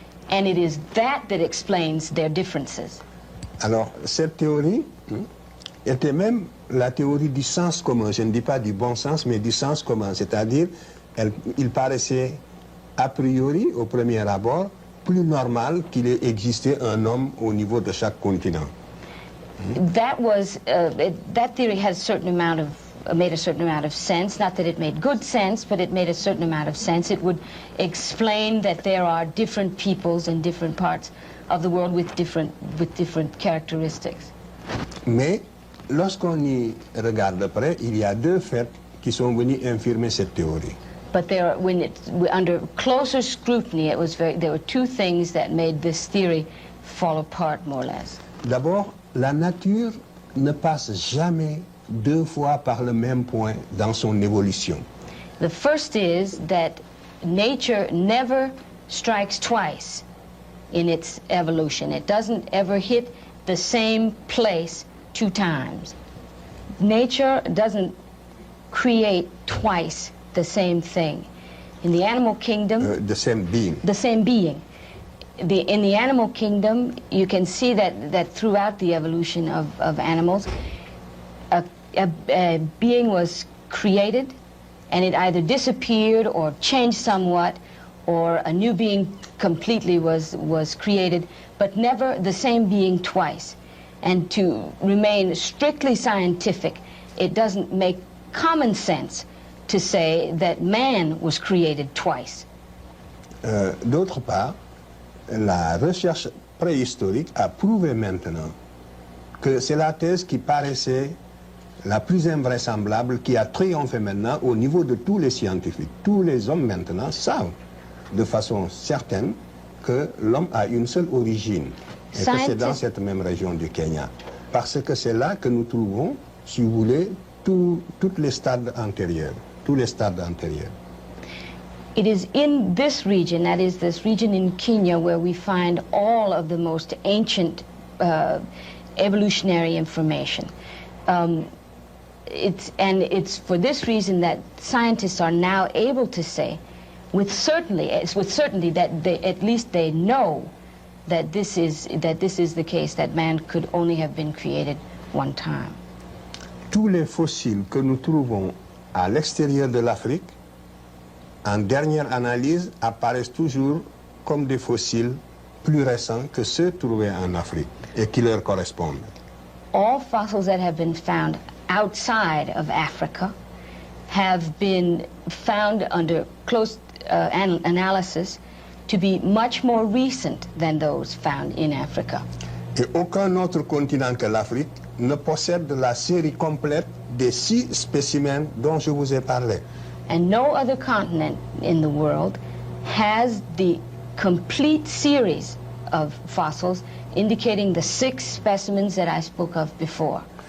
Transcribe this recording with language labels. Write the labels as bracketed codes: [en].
[en] And it is that explains their differences. [fr] Alors, cette théorie était même la théorie du sens commun. Je ne dis pas du bon sens, mais du sens commun. C'est-à-dire, il paraissait a priori, au premier abord, plus normal qu'il ait existé un homme au niveau de chaque continent. [en] That theory had a certain amount of made a certain amount of sense. Not that it made good sense, but it made a certain amount of sense. It would explain that there are different peoples in different parts of the world with different characteristics. [fr] Mais lorsqu'on y regarde de près, il y a deux faits qui sont venus infirmer cette théorie. [en] But under closer scrutiny, there were two things that made this theory fall apart more or less. [fr] D'abord, la nature ne passe jamais deux fois par le même point dans son évolution. [en] The first is that nature never strikes twice in its evolution. It doesn't ever hit the same place two times. Nature doesn't create twice the same thing. In the animal kingdom... the same being. The same being. In the animal kingdom, you can see that throughout the evolution of animals, a being was created, and it either disappeared or changed somewhat, or a new being completely was created, but never the same being twice. And to remain strictly scientific, it doesn't make common sense to say that man was created twice. [fr] D'autre part, la recherche préhistorique a prouvé maintenant que c'est la thèse qui paraissait la plus invraisemblable, qui a triomphé maintenant au niveau de tous les scientifiques. Tous les hommes maintenant savent de façon certaine que l'homme a une seule origine, et que c'est dans cette même région du Kenya. Parce que c'est là que nous trouvons, si vous voulez, toutes les stades antérieurs, tous les stades antérieurs. [en] It is in this region, that is this region in Kenya, where we find all of the most ancient evolutionary information. It's for this reason that scientists are now able to say, with certainty that at least they know that this is the case, that man could only have been created one time. [fr] Tous les fossiles que nous trouvons à l'extérieur de l'Afrique, en dernière analyse, apparaissent toujours comme des fossiles plus récents que ceux trouvés en Afrique et qui leur correspondent. [en] All fossils that have been found outside of Africa have been found under close analysis to be much more recent than those found in Africa. [fr] Et aucun autre continent que l'Afrique ne possède la série complète des 6 spécimens dont je vous ai parlé. [en] And no other continent in the world has the complete series of fossils indicating the 6 specimens that I spoke of before.